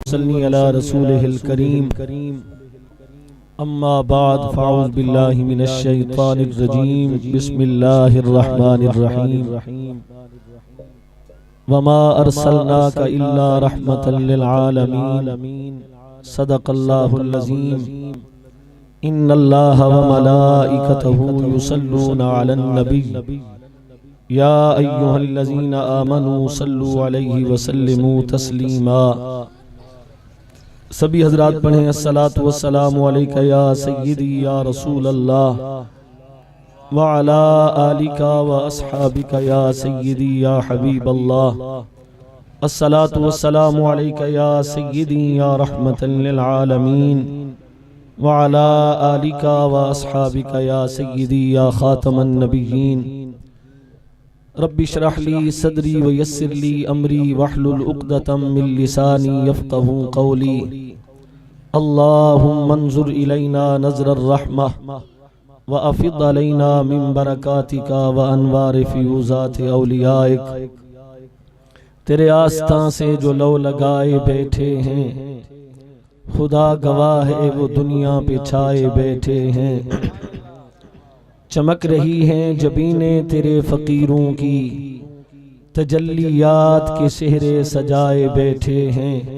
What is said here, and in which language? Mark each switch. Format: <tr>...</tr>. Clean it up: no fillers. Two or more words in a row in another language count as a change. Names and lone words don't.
<ar>صلى على رسوله الكريم۔ أما بعد فأعوذ بالله من الشيطان الرجيم. بسم الله الرحمن الرحيم۔ وما أرسلناك إلا رحمة للعالمين. صدق الله العظيم۔ إن الله وملائكته يصلون على النبي يا أيها الذين آمنوا صلوا عليه وسلموا تسليما.</ar> <ur>سبھی حضرات پڑھیں</ur> <ar>الصلاة والسلام عليك يا سيدي يا رسول الله وعلى آلك وأصحابك يا سيدي يا حبيب الله. الصلاة والسلام عليك يا سيدي يا رحمة للعالمين وعلى آلك وأصحابك يا سيدي يا خاتم النبيين. رب اشرح لي صدري ويسر لي أمري واحلل عقدة من لساني يفقهوا قولي. اللهم انظر إلينا نظرة الرحمة وأفض علينا من بركاتك وأنوار فيوضات أوليائك.</ar> <ur>تیرے آستھا سے جو لو لگائے بیٹھے ہیں، خدا گواہ ہے وہ دنیا پہ چھائے بیٹھے ہیں. چمک رہی ہیں جبینے تیرے فقیروں کی، تجلیات کے سہرے سجائے بیٹھے ہیں.</ur>